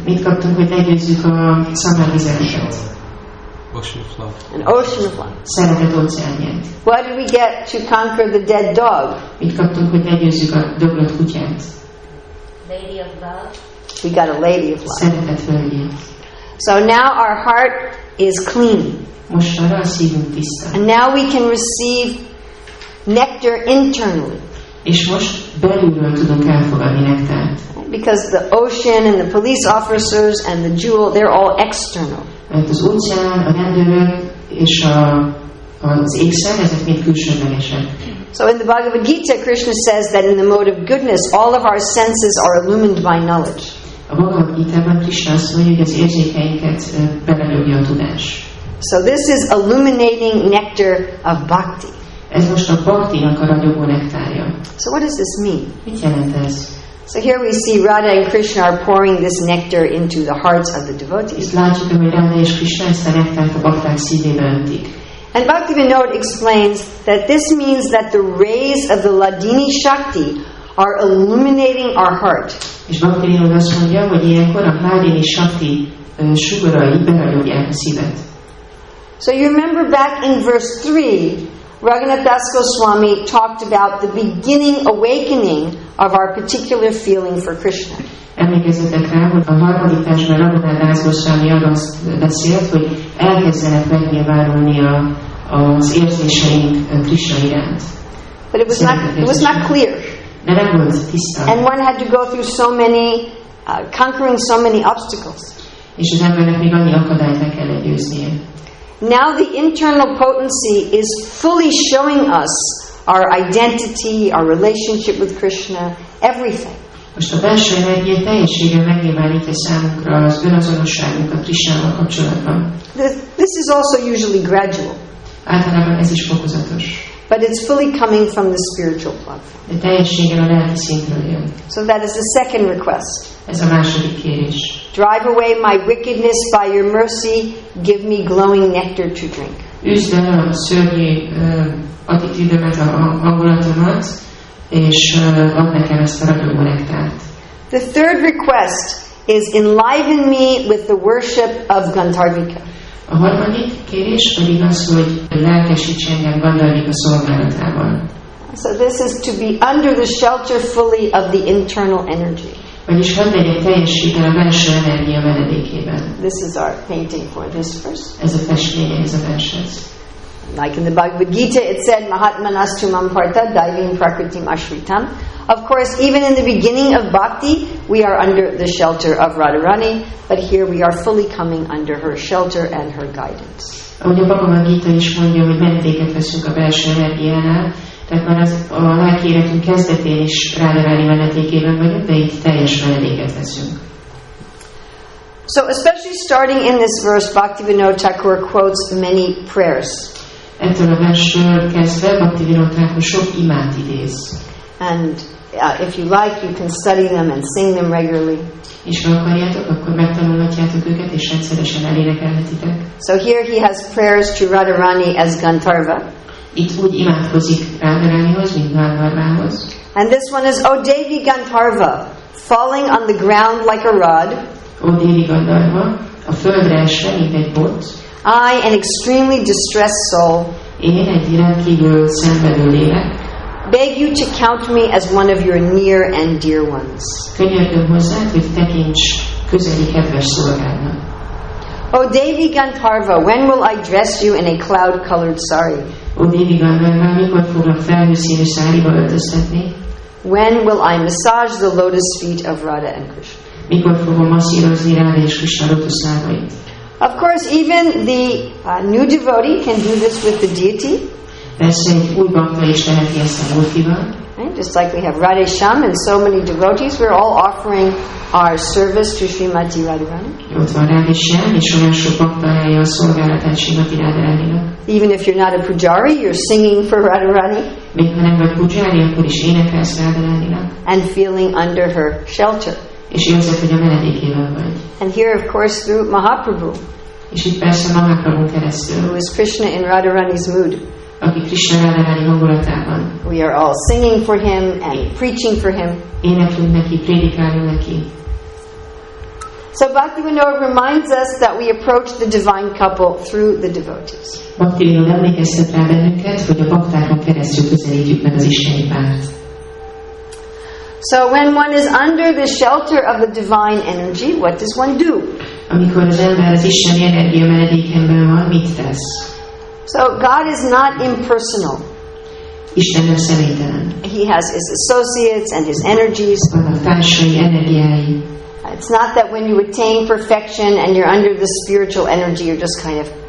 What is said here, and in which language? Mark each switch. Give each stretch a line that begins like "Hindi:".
Hungarian: Mit kaptunk, hogy legyőzzük a szamárvizeleket?
English: An ocean of love.
Hungarian: Szeretet óceánját.
English: What did we get to conquer the dead dog?
Hungarian: Mit kaptunk, hogy legyőzzük a döglött kutyát?
English: Lady of love. We got a lady of love.
Hungarian: Szeretet völgyét.
English: So now our heart is clean.
Hungarian: Most arra a szívünk tiszta.
English: And now we can receive nectar internally.
Hungarian: És most belülről tudunk elfogadni nektárt.
English: Because the ocean and the police officers and the jewel, they're all external.
Hungarian: Mert az óceán, a rendőrök és az ékszer, ezek mind külsőlegesek.
English: So in the Bhagavad Gita, Krishna says that in the mode of goodness, all of our senses are illumined by knowledge.
Hungarian: A Bhagavad Gitában Krishna azt mondja, hogy az érzékeinket belelőgi a tudás.
English: So this is illuminating nectar of bhakti.
Hungarian: Ez most a bhaktinak a ragyogó nektárja.
English: So what does this mean?
Hungarian: Mit jelent ez?
English: So here we see Radha and Krishna are pouring this nectar into the hearts of the devotees.
Hungarian: Itt látjuk, hogy Radha és Krishna ezt a nektárt a bakták szívébe öntik.
English: And Bhaktivinoda explains that this means that the rays of the Ladini Shakti are illuminating our heart.
Hungarian: És Bhaktivinoda azt mondja, hogy ilyenkor a Ladini Shakti sugarai beragyogják a szívet.
English: So you remember back in verse 3, Raghunath Das Goswami talked about the beginning awakening of our particular feeling for Krishna.
Hungarian: Emlékezzetek rá, hogy a harmadik versben Raghunath Das Goswami arról beszélt, hogy elkezdenek megnyilvánulni az érzéseink Krishna iránt.
English: But it was not clear.
Hungarian: De nem volt tiszta.
English: And one had to go through so many, conquering so many obstacles.
Hungarian: És az embernek még annyi akadályt meg kell győznie.
English: Now the internal potency is fully showing us our identity, our relationship with Krishna, everything.
Hungarian: Most a belső energia teljességgel megnyilvánítja számunkra az önazonosságunkat Krishnával kapcsolatban.
English: This is also usually gradual.
Hungarian: Általában ez is fokozatos.
English: But it's fully coming from the spiritual platform.
Hungarian: De teljességgel a lelki szintről jön.
English: So that is the second request.
Hungarian: Ez a második kérés.
English: Drive away my wickedness by your mercy. Give me glowing nectar to drink.
Hungarian: Üzd el a szörnyű attitűdömet, a hangulatomat, és add nekem ezt a ragyogó nektárt.
English: The third request is enliven me with the worship of Gandharvika.
Hungarian: A harmadik kérés pedig az, hogy lelkesíts engem Gandharvika szolgálatában.
English: So this is to be under the shelter fully of the internal energy.
Hungarian: Vagyis hadd legyek teljességgel a belső energia menedékében.
English: This is our painting for this verse.
Hungarian: Ez a festmény ehhez a vershez.
English: Like in the Bhagavad Gita, it said,
Sanskrit: Mahatmanastumam parta daivim prakritim ashritam.
English: Of course, even in the beginning of bhakti, we are under the shelter of Radharani, but here we are fully coming under her shelter and her guidance.
Hungarian: Ahogy a Bhagavad Gita is mondja, hogy menedéket veszünk a belső energiánál, tehát már a lelki életünk kezdetén is Radharani menedékében vagyunk, de itt teljes menedéket veszünk.
English: So, especially starting in this verse, Bhaktivinoda Thakur quotes many prayers.
Hungarian: Ettől a versről kezdve Bhaktivinoda Thakur sok imát idéz.
English: And if you like, you can study them and sing them regularly.
Hungarian: És ha akarjátok, akkor megtanulhatjátok őket, és rendszeresen elénekelhetitek.
English: So here he has prayers to Radharani as Gandharva.
Hungarian: Itt úgy imádkozik Radharanihoz, mint Gandharvához.
English: And this one is, O Devi Gandharva, falling on the ground like a rod.
Hungarian: Ó Dévi Gandharva, a földre esve, mint egy bot.
English: I, an extremely distressed soul,
Hungarian: Én egy rendkívül szenvedő lélek.
English: beg you to count me as one of your near and dear ones.
Hungarian: Könyörgöm hozzád, hogy tekints közeli kedves szolgádnak.
English: O Devi Gandharva, when will I dress you in a cloud-colored sari?
Hungarian: Ó Dévi Gandharva, mikor foglak felhőszínű száriba öltöztetni?
English: When will I massage the lotus feet of Radha and Krishna?
Hungarian: Mikor fogom masszírozni Ráda és Krishna lotuszlábait?
English: Of course, even the new devotee can do this with the deity.
Hungarian: Persze egy új bakta is teheti ezt a múltival.
English: Right? Just like we have Radhe Shyam and so many devotees, we're all offering our service to Srimati Radharani.
Hungarian: Ott van Radhe Shyam, és olyan sok bakta állja a szolgálatát Srimati Radharaninak.
English: Even if you're not a pujari, you're singing for Radharani.
Hungarian: Még ha nem vagy pujári, akkor is énekelsz Radharaninak.
English: And feeling under her shelter.
Hungarian: És érzed, hogy a menedékével vagy.
English: And here, of course, through Mahaprabhu,
Hungarian: És itt persze Mahaprabhun keresztül,
English: who is Krishna in Radharani's mood.
Hungarian: aki Krishna Radharani hangulatában.
English: We are all singing for him and preaching for him.
Hungarian: Éneklünk neki, prédikálunk neki.
English: So Bhaktivinoda reminds us that we approach the divine couple through the devotees.
Hungarian: Bhaktivinoda emlékeztet rá bennünket, hogy a baktákon keresztül közelítjük meg az isteni párt.
English: So when one is under the shelter of the divine energy, what does one do?
Hungarian: Amikor az ember az isteni energia menedékemben van, mit tesz?
English: So God is not impersonal.
Hungarian: Isten nem személytelen.
English: He has his associates and his energies.
Hungarian: Vannak társai, energiái.
English: It's not that when you attain perfection and you're under the spiritual energy, you're just kind of,